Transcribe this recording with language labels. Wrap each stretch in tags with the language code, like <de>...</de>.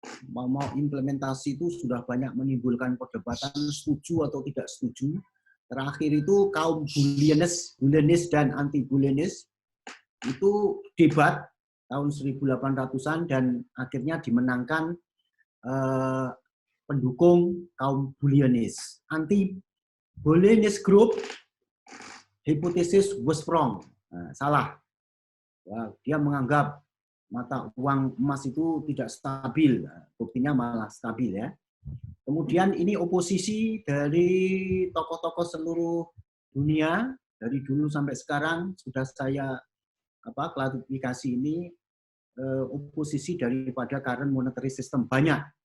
<id>Mau implementasi itu sudah banyak menimbulkan perdebatan setuju atau tidak setuju. Terakhir itu kaum bullionis dan anti-bullionis itu debat tahun 1800-an dan akhirnya dimenangkan pendukung kaum bullionis.</id> <en>Anti-bullionis group hypothesis was wrong.</en> <id>Nah, salah. Ya, dia menganggap mata uang emas itu tidak stabil. Buktinya malah stabil ya. Kemudian ini oposisi dari tokoh-tokoh seluruh dunia dari dulu sampai sekarang sudah saya klarifikasi ini oposisi daripada</id> <en>current monetary system</en> <id>banyak.</id>